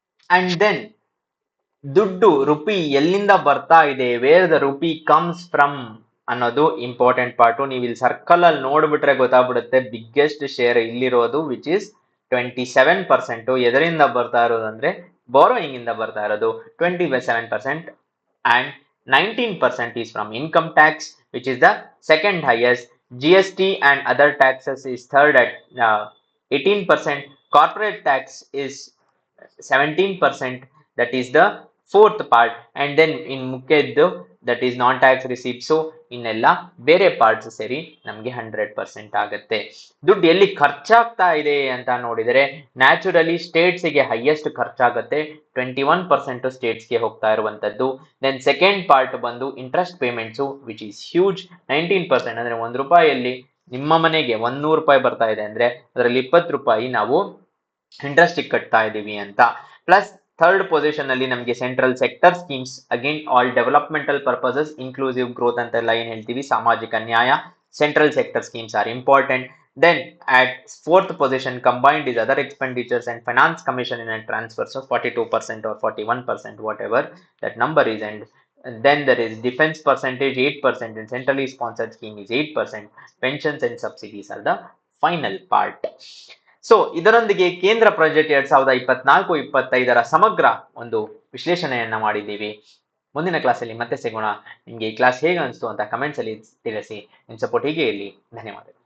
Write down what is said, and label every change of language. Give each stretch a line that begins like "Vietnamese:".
Kannada: And then ದುಡ್ಡು rupee ಎಲ್ಲಿಂದ ಬರ್ತಾ ಇದೆ,
English: where the rupee comes from
Kannada: ಅನ್ನೋದು ಇಂಪಾರ್ಟೆಂಟ್ ಪಾರ್ಟು. ನೀವು ಇಲ್ಲಿ ಸರ್ಕಲ್ ಅಲ್ಲಿ ನೋಡ್ಬಿಟ್ರೆ ಗೊತ್ತಾಗ್ಬಿಡುತ್ತೆ. ಬಿಗ್ಗೆಸ್ಟ್ ಶೇರ್ ಇಲ್ಲಿರೋದು ವಿಚ್ ಇಸ್ 27%. ಎದರಿಂದ ಬರ್ತಾ ಇರೋದು ಅಂದ್ರೆ ಬಾರೋಯಿಂಗ್ ಇಂದ ಬರ್ತಾ ಇರೋದು 27%,
English: and 19% is from income tax, which is the second highest. GST and other taxes is third at 18%. Corporate tax is 17%, that is the fourth part. And then in
Kannada: ಮುಖ್ಯದ್ದು
English: that is non tax receipts.
Kannada: So ಇನ್ನೆಲ್ಲ ಬೇರೆ parts ಸೇರಿ ನಮಗೆ 100% ಆಗುತ್ತೆ. ದುಡ್ಡು ಎಲ್ಲಿ ಖರ್ಚಾಗ್ತಾ ಇದೆ ಅಂತ ನೋಡಿದರೆ ನ್ಯಾಚುರಲಿ ಸ್ಟೇಟ್ಸ್ಗೆ ಹೈಯೆಸ್ಟ್ ಖರ್ಚಾಗುತ್ತೆ, 21% ಸ್ಟೇಟ್ಸ್ಗೆ ಹೋಗ್ತಾ ಇರುವಂತದ್ದು. ದೆನ್ ಸೆಕೆಂಡ್ ಪಾರ್ಟ್ ಬಂದು interest payments
English: which is huge,
Kannada: 19%. ಅಂದ್ರೆ ₹1 ನಿಮ್ಮ ಮನೆಗೆ 100 ರೂಪಾಯಿ ಬರ್ತಾ ಇದೆ ಅಂದ್ರೆ ಅದರಲ್ಲಿ 20 ರೂಪಾಯಿ ನಾವು ಇಂಟ್ರೆಸ್ಟ್ ಕಟ್ತಾ ಇದೀವಿ ಅಂತ. ಪ್ಲಸ್ ಥರ್ಡ್ ಪೊಸಿಷನ್ ಅಲ್ಲಿ ನಮಗೆ central sector schemes, again all developmental purposes, inclusive growth ಅಂತೆಲ್ಲ ಏನ್ ಹೇಳ್ತೀವಿ, ಸಾಮಾಜಿಕ ನ್ಯಾಯ,
English: Central sector schemes are important. Then at fourth position combined is other expenditures and finance commission and transfers of 42% or 41%, whatever that number is. And then there is defense percentage 8%, and centrally sponsored scheme is 8%. Pensions and subsidies are the final part.
Kannada: So ಇದರೊಂದಿಗೆ ಕೇಂದ್ರ budget 2024-25 ಸಮಗ್ರ ಒಂದು ವಿಶ್ಲೇಷಣೆಯನ್ನ ಮಾಡಿದ್ದೀವಿ. ಮುಂದಿನ ಕ್ಲಾಸಲ್ಲಿ ಮತ್ತೆ ಸಿಗೋಣ. ನಿಮ್ಗೆ ಈ ಕ್ಲಾಸ್ ಹೇಗೆ ಅನಿಸ್ತು ಅಂತ ಕಮೆಂಟ್ಸ್ ಅಲ್ಲಿ ತಿಳಿಸಿ. ನಿಮ್ಮ ಸಪೋರ್ಟ್ ಹೀಗೆ ಇರಲಿ. ಧನ್ಯವಾದಗಳು.